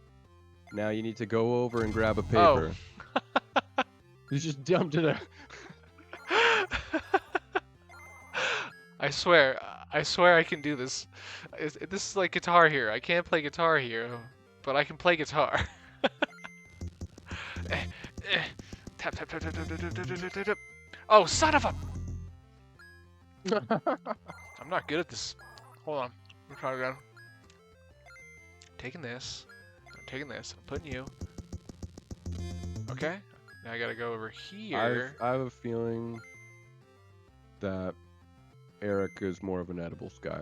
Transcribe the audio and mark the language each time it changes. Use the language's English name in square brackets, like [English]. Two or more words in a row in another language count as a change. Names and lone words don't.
[English] Now you need to go over and grab a Oh. paper. You just dumped it out. I swear I can do this. This is like Guitar Hero. I can't play Guitar Hero, but I can play guitar. Tap, tap, tap, tap, tap, tap, tap, tap, tap, tap, tap. Oh, son of a! I'm not good at this. Hold on. We're trying again. Taking this. I'm taking this. I'm putting you. Okay. Now I gotta go over here. I have a feeling that Eric is more of an edibles guy.